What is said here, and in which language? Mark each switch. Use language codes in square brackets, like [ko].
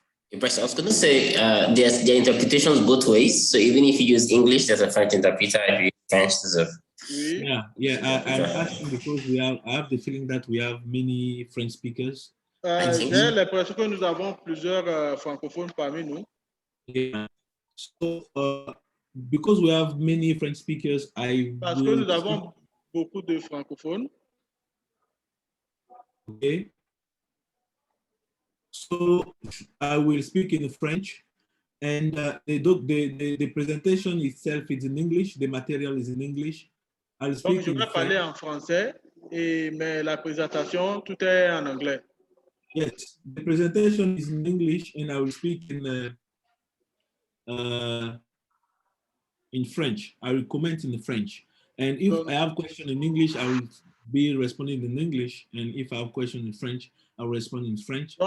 [en] Yes, I was going to say there are interpretations both ways. So even if you use English, there's a French interpreter. If you use French, there's a yeah. I'm asking because I have the feeling that we have many French speakers. [fr] J'ai l'impression que nous avons plusieurs francophones parmi nous. [en] Yeah. So because we have many French speakers, [fr] Parce que nous avons beaucoup de francophones. [en] Okay. So I will speak in French, and the presentation itself is in English. The material is in English. I'll speak. [fr] Donc je vais parler en français, mais la présentation tout est en anglais. [en] Yes, the presentation is in English, and I will speak in French. I will comment in French, and if I have question in English, I will be responding in English, and if I have question in French, I'll respond in French.